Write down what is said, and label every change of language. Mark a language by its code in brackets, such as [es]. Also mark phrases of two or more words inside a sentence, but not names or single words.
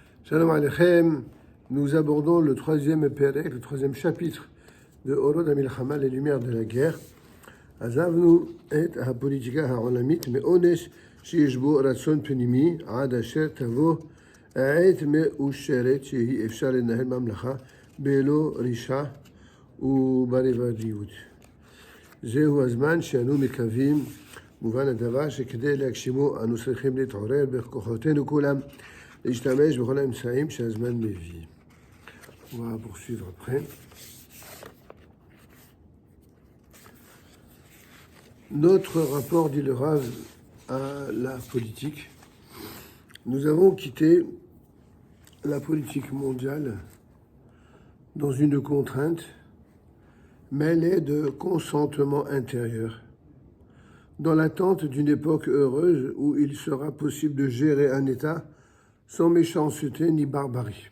[he] שלום עליכם, [fr] nous abordons le troisième Perek, le troisième chapitre de Orod HaMilchama, les lumières de la guerre. [he] עזבנו את הפוליטיקה העולמית מאונס שיש בו רצון פנימי עד אשר tavo עת מאושרת שהיא אפשר לנהל ממלכה בלא רישה וברבדיות. זהו הזמן שאנו מקווים, מובן הדבר שכדי להגשימו אנו צריכים להתעורר בכוחותינו כולם, להשתמש בכל האמצעים שהזמן מביא. [fr] On va poursuivre après. Notre rapport, dit le Rav, à la politique. Nous avons quitté la politique mondiale dans une contrainte mêlée de consentement intérieur, dans l'attente d'une époque heureuse où il sera possible de gérer un État sans méchanceté ni barbarie.